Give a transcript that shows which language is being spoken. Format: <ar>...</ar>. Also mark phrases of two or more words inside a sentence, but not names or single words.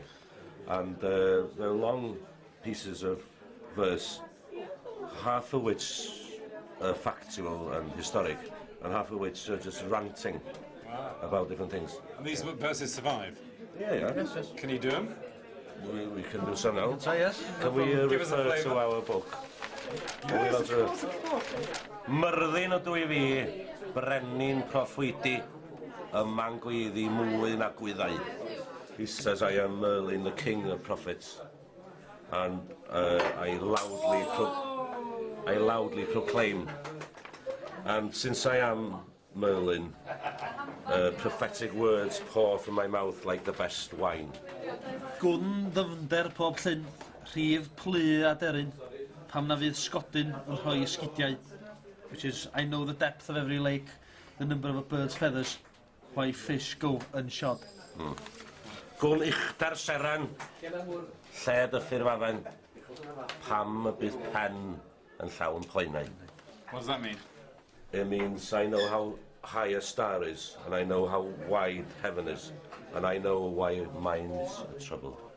<en>And they're long pieces of verse, half of which are factual and historic, and half of which are just ranting about different things. And these verses survive? Yeah. Yes, yes. Can you do them? We can do some now. Say yes. Can we refer to our book? Yes,</en> <cy>Myrddin o dwy fi, brenin proffwydi, y man gweiddi mwy na gwyddau.</cy> <en>He says, I am Merlin, the king of prophets, and I loudly proclaim. And since I am Merlin, prophetic words pour from my mouth like the best wine.</en> <cy>Gwn ddyfnder pob llyn, rhif plu a deryn, pam na fydd sgodyn yn rhoi esgidiau,</cy> <en>which is, I know the depth of every lake, the number of a bird's feathers, why fish go unshod.</en> <cy>Gwn uchder seran, lled y ffurfafen, pam y bydd pen yn llawn plaenau.</cy> <en>What does that mean? It means I know how high a star is, and I know how wide heaven is, and I know why minds are troubled.</en>